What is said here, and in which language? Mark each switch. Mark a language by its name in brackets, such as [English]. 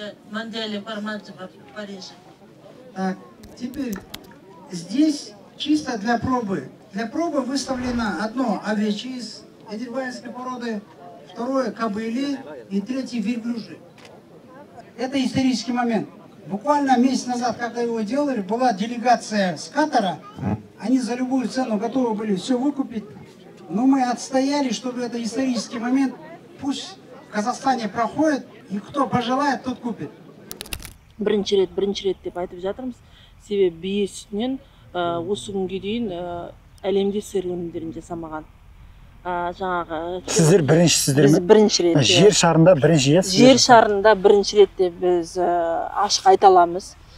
[Russian] Монdiale формате в Париже. Так, теперь здесь чисто для пробы. Для пробы выставлено одно овечье из эдельвейской породы, второе кобыли и третье верблюжье. Это исторический момент. Буквально месяц назад, когда его делали, была делегация с Катара. Они за любую цену готовы были все выкупить. Но мы отстояли, чтобы это исторический момент. Пусть в Казахстане проходит, и кто пожелает, тот купит. [Kazakh] Бірінші рет деп айтып жатырмыз. Себебі бие сүтінен осы күнге дейін әлемде сыр өнімдерін жасамаған. Сіздер біріншісіздер ме? Біз бірінші рет. Жер шарында бірінші рет? Жер шарында бірінші рет деп біз ашық айта аламыз.